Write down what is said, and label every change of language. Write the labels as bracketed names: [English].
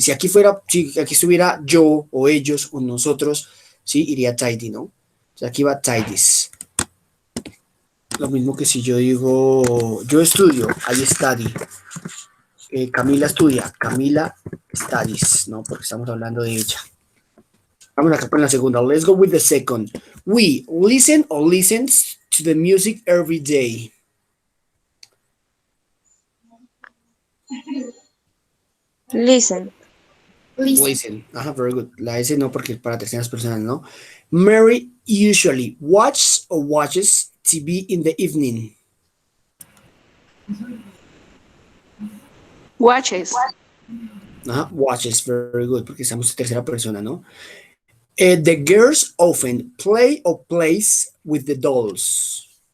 [Spanish] Si aquí estuviera yo o ellos o nosotros, sí, iría tidy, ¿no? Entonces aquí va tidies. Lo mismo que si yo digo, yo estudio, [English] I study. [Spanish] Camila estudia, [English] Camila studies, [Spanish] ¿no? Porque estamos hablando de ella. Vamos acá con la segunda. [English] Let's go with the second. We listen or listens to the music every day. Listen. Listen. Ajá, very good. [Spanish] La S no porque es para terceras personas, ¿no? [English] Mary usually watches TV in the evening. Watches. [Spanish] Ajá, watches, [English] very good, [Spanish] porque estamos en tercera persona, ¿no? [English] The girls often play or plays with the dolls.